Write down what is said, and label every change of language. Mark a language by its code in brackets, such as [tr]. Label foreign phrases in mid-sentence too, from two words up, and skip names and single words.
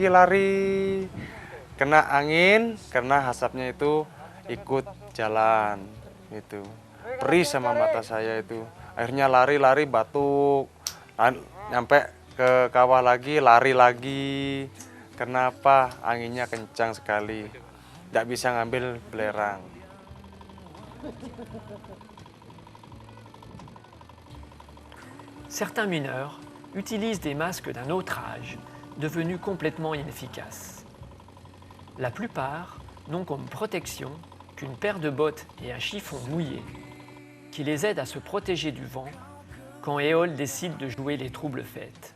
[id] Kena angin, karena asapnya itu ikut jalan gitu. Perih sama mata saya itu. Akhirnya lari batuk. Nyampe ke kawah lagi, lari lagi. Kenapa? Anginnya kencang sekali. Tidak bisa ngambil belerang. [fr] Certains mineurs utilisent des masques d'un autre âge, devenus complètement inefficaces. La plupart n'ont comme protection qu'une paire de bottes et un chiffon mouillé qui les aident à se protéger du vent quand Éole décide de jouer les troubles fêtes.